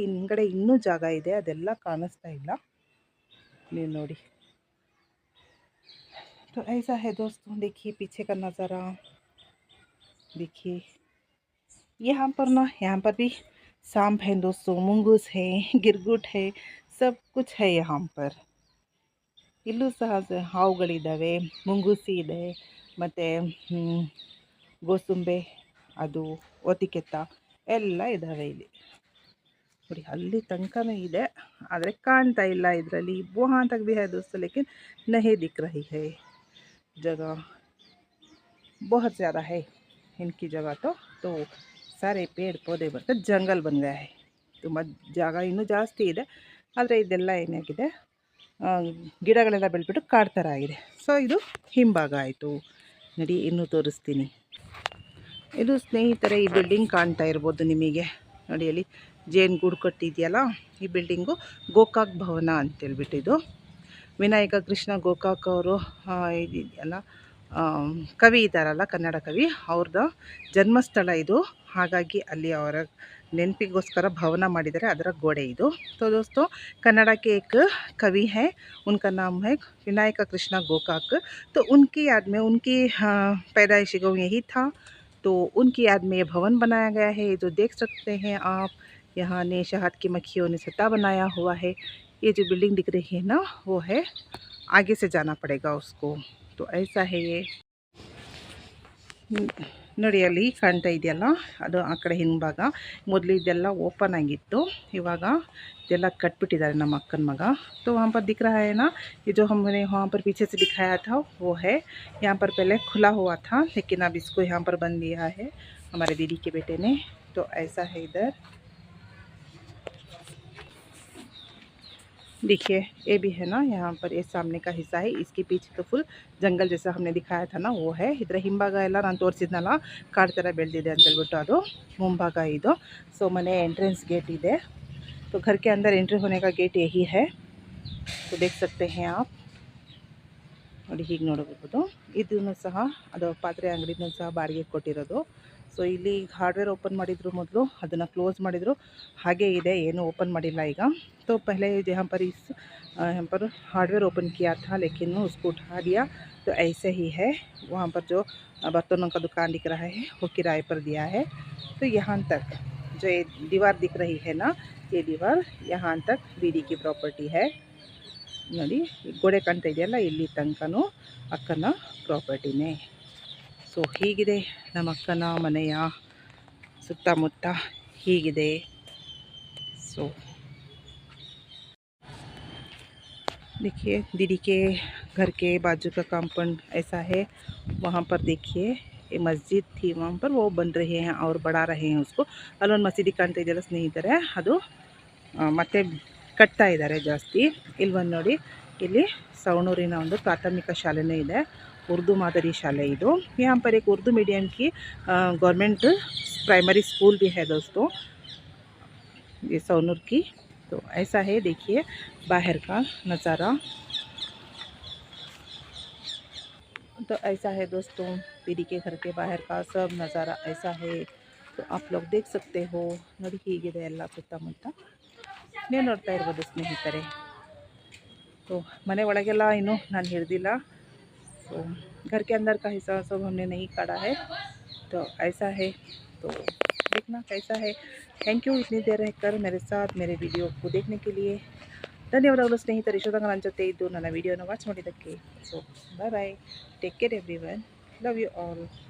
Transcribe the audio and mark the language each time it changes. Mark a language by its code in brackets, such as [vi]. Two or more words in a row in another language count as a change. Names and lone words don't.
[kn] ಹಿಂಗಡೆ ಇನ್ನೂ ಜಾಗ ಇದೆ, ಅದೆಲ್ಲ ಕಾಣಿಸ್ತಾ ಇಲ್ಲ. ನೀವು ನೋಡಿ. [hi] तो ऐसा है दोस्तों. देखिए पीछे का नज़ारा. देखिए यहाँ पर ना, यहाँ पर भी सांप है दोस्तों, मुंगूस है, गिरगुट है, सब कुछ है यहाँ पर. [kn] ಇಲ್ಲೂ ಸಹ ಹಾವುಗಳಿದ್ದಾವೆ, ಮುಂಗೂಸಿ ಇದೆ, ಮತ್ತು ಗೋಸುಂಬೆ, ಅದು ಓತಿಕೆತ್ತ ಎಲ್ಲ ಇದ್ದಾವೆ ಇಲ್ಲಿ. ನೋಡಿ ಅಲ್ಲಿ ತನಕನೂ ಇದೆ, ಆದರೆ ಕಾಣ್ತಾ ಇಲ್ಲ ಇದರಲ್ಲಿ. [hi] वहाँ तक भी है दोस्तों, लेकिन नहीं दिख रही है जगह. बहुत ज़्यादा है इनकी जगह तो सारे पेड़ पौधे [kn] ಬರ್ತಾ [hi] जंगल बन गया है [kn] ತುಂಬ ಜಾಗ ಇನ್ನೂ ಜಾಸ್ತಿ ಇದೆ ಆದರೆ ಇದೆಲ್ಲ ಏನಾಗಿದೆ ಗಿಡಗಳೆಲ್ಲ ಬೆಳೆದ್ಬಿಟ್ಟು ಕಾಡು ಥರ ಆಗಿದೆ ಸೊ ಇದು ಹಿಂಭಾಗ ಆಯಿತು ನೋಡಿ ಇನ್ನೂ ತೋರಿಸ್ತೀನಿ ಇದು ಸ್ನೇಹಿತರೆ ಈ ಬಿಲ್ಡಿಂಗ್ ಕಾಣ್ತಾ ಇರ್ಬೋದು ನಿಮಗೆ ನೋಡಿ ಅಲ್ಲಿ ಜೇನುಗೂಡು ಕಟ್ಟಿದೆಯಲ್ಲ ಈ ಬಿಲ್ಡಿಂಗು ಗೋಕಾಕ್ ಭವನ ಅಂತೇಳ್ಬಿಟ್ಟು ಇದು ವಿನಾಯಕ ಕೃಷ್ಣ ಗೋಕಾಕ್ ಅವರು ಇದೆಯಲ್ಲ ಕವಿ ಇದ್ದಾರಲ್ಲ ಕನ್ನಡ ಕವಿ ಅವ್ರದ್ದು ಜನ್ಮಸ್ಥಳ ಇದು ಹಾಗಾಗಿ ಅಲ್ಲಿ ಅವರ ನೆನಪಿಗೋಸ್ಕರ ಭವನ ಮಾಡಿದ್ದಾರೆ ಅದರ ಗೋಡೆ ಇದು [hi] तो दोस्तों कन्नड़ा के एक कवि हैं उनका नाम है विनायक कृष्ण गोकाक तो उनकी याद में उनकी पैदाइशी गाँव यही था तो उनकी याद में ये भवन बनाया गया है जो देख सकते हैं आप यहाँ ने शहद की मक्खियों ने छत्ता बनाया हुआ है ये जो बिल्डिंग दिख रही है ना वो है आगे से जाना पड़ेगा उसको तो ऐसा है ये [kn] ನೋಡಿ ಅಲ್ಲಿ ಕಾಣ್ತಾ ಇದೆಯಲ್ಲ ಅದು ಆ ಕಡೆ ಹಿಂಭಾಗ ಮೊದಲು ಇದೆಲ್ಲ ಓಪನ್ ಆಗಿತ್ತು ಇವಾಗ ಇದೆಲ್ಲ ಕಟ್ಬಿಟ್ಟಿದ್ದಾರೆ ನಮ್ಮ ಅಕ್ಕನ ಮಗ [hi] तो वहाँ पर दिख रहा है ना ये जो हमने वहाँ पर पीछे से दिखाया था वो है यहाँ पर पहले खुला हुआ था लेकिन अब इसको यहाँ पर बंद दिया है हमारे दीदी के बेटे ने तो ऐसा है इधर देखिए ये भी है ना यहाँ पर ये सामने का हिस्सा है इसके पीछे तो फुल जंगल जैसा हमने दिखाया था ना वो है इधर [kn] ಹಿಂಭಾಗ ಎಲ್ಲ ನಾನು ತೋರಿಸಿದ್ನಲ್ಲ ಕಾಡು ಥರ ಬೆಳೆದಿದೆ ಅಂತ ಹೇಳ್ಬಿಟ್ಟು ಅದು ಮುಂಭಾಗ ಇದು ಸೊ ಮನೆ ಎಂಟ್ರೆंस गेट ಇದೆ [hi] तो घर के अंदर एंट्री होने का गेट यही है तो देख सकते हैं आप [kn] ನೋಡಿ ಹೀಗೆ ನೋಡಬಹುದು ಇದನ್ನು ಸಹ ಅದು ಪಾತ್ರೆ ಅಂಗಡಿನೂ ಸಹ ಬಾಡಿಗೆ ಕೊಟ್ಟಿರೋದು ಸೊ ಇಲ್ಲಿ ಹಾರ್ಡ್ವೇರ್ ಓಪನ್ ಮಾಡಿದ್ರು ಮೊದಲು ಅದನ್ನು ಕ್ಲೋಸ್ ಮಾಡಿದ್ರು ಹಾಗೆ ಇದೆ ಏನು ಓಪನ್ ಮಾಡಿಲ್ಲ ಈಗ तो [hi] पहले यहाँ पर हार्डवेयर ओपन किया था लेकिन उसको उठा दिया तो ऐसे ही है वहाँ पर जो बर्तनों का दुकान दिख रहा है वो किराए पर दिया है तो यहाँ तक जो ये दीवार दिख रही है ना ये दीवार यहाँ तक दीदी की प्रॉपर्टी है [kn] ನೋಡಿ ಗೋಡೆ ಕಾಣ್ತಾ ಇದೆಯಲ್ಲ ಇಲ್ಲಿ ತನಕನೂ ಅಕ್ಕನ ಪ್ರಾಪರ್ಟಿನೇ ಸೊ ಹೀಗಿದೆ ನಮ್ಮ ಅಕ್ಕನ ಮನೆಯ ಸುತ್ತಮುತ್ತ ಹೀಗಿದೆ [hi] सो देखिए दीदी के घर के बाजू का कंपाउंड ऐसा है वहाँ पर देखिए ये मस्जिद थी वहाँ पर वो बन रहे हैं और बढ़ा रहे हैं उसको [kn] अಲ್ಲೊಂದು ಮಸೀದಿ ಕಾಣ್ತಾ ಇದೆಯಲ್ಲ ಸ್ನೇಹಿತರೆ ಅದು ಮತ್ತೆ ಕಟ್ತಾ ಇದ್ದಾರೆ ಜಾಸ್ತಿ ಇಲ್ಲಿ ಬಂದು ನೋಡಿ ಇಲ್ಲಿ ಸವಣೂರಿನ ಒಂದು ಪ್ರಾಥಮಿಕ ಶಾಲೆನೇ ಇದೆ [hi] उर्दू मादरी शाले इधो यहाँ पर एक उर्दू मीडियम की गवर्नमेंट प्राइमरी स्कूल भी है दोस्तों ये सवनूर की तो ऐसा है देखिए बाहर का नज़ारा तो ऐसा है दोस्तों दीदी के घर के बाहर का सब नज़ारा ऐसा है तो आप लोग देख सकते हो ನೋಡಿ [kn] ಹೀಗಿದೆ ಎಲ್ಲ ಸುತ್ತಮುತ್ತ ನೀವು ನೋಡ್ತಾ ಇರ್ಬೋದು ಸ್ನೇಹಿತರೆ [hi] तो [kn] ಮನೆ ಒಳಗೆಲ್ಲ ಇನ್ನೂ ನಾನು ಹಿಡಿದಿಲ್ಲ [hi] तो घर के अंदर का हिस्सा सब हमने नहीं काटा है तो ऐसा है तो देखना कैसा है [en] thank you [hi] इतनी देर रहकर मेरे साथ मेरे वीडियो को देखने के लिए [kn] ಧನ್ಯವಾದಗಳು ಸ್ನೇಹಿತರೆ ಇಷ್ಟೊತ್ತಂಗ ನನ್ನ ಜೊತೆ ಇದ್ದು ನನ್ನ ವಿಡಿಯೋನ ವಾಚ್ ಮಾಡಿದ್ದಕ್ಕೆ ಸೊ [en] bye bye take care everyone love you all